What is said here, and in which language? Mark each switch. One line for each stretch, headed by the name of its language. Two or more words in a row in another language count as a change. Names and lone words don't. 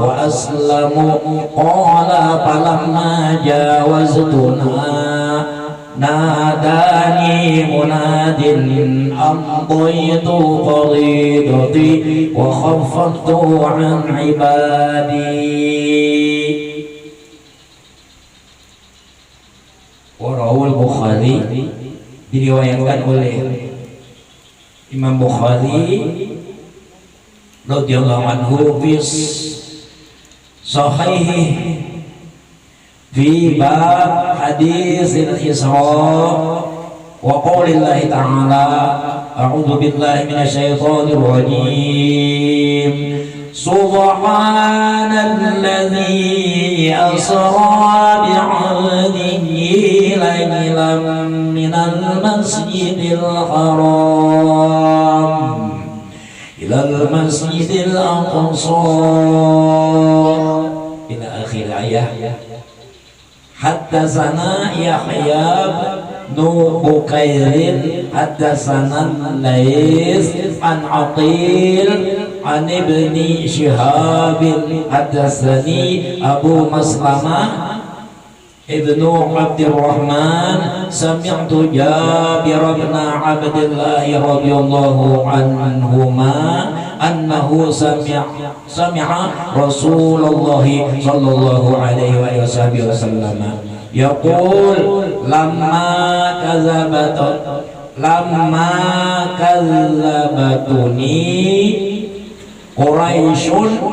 Arabic: وأسلم قال فلما جاوزتنا ناداني مناد أمضيت فريضتي وخفضت عن عبادي. ورواه البخاري,
Indonesian: diriwayatkan oleh Imam Bukhari
Arabic: رضي الله عنه في صحيح في باب حديث الإسراء وقول الله تعالى أعوذ بالله من الشيطان الرجيم سبحان الذي أسرى بعبده ليلا من المسجد الحرام إلى المسجد الأقصى إلى آخر الآية. حدثنا يحيى بن بكير حدثنا الليث عن عقيل عن ابن شهاب حدثني أبو مسلمة بن عبد الرحمن سمعت جابر بن عبد الله رضي الله عنهما أنه سمع رسول الله صلى الله عليه وسلم يقول لما كذبتني قريش